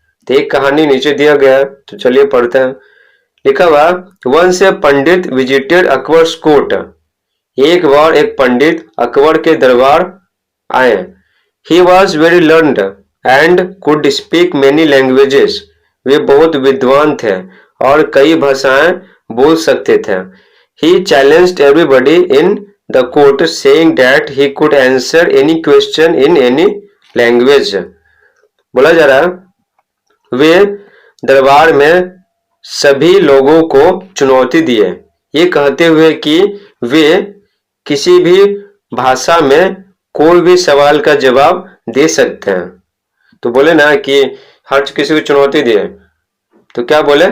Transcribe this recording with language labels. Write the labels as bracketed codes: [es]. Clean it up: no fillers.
[hi] तो एक कहानी नीचे दिया गया है, तो चलिए पढ़ते हैं। लिखा हुआ [en] Once a pandit visited Akbar's court. [hi] एक बार एक पंडित अकबर के दरबार आए। [en] He was very learned and could speak many languages. [hi] वे बहुत विद्वान थे और कई भाषाएं बोल सकते थे। [en] He challenged everybody in the court, saying that he could answer any question in any language. [hi] बोला जा रहा वे दरबार में सभी लोगों को चुनौती दिए, ये कहते हुए कि वे किसी भी भाषा में कोई भी सवाल का जवाब दे सकते हैं। तो बोले ना कि हर किसी को चुनौती दिए, तो क्या बोले?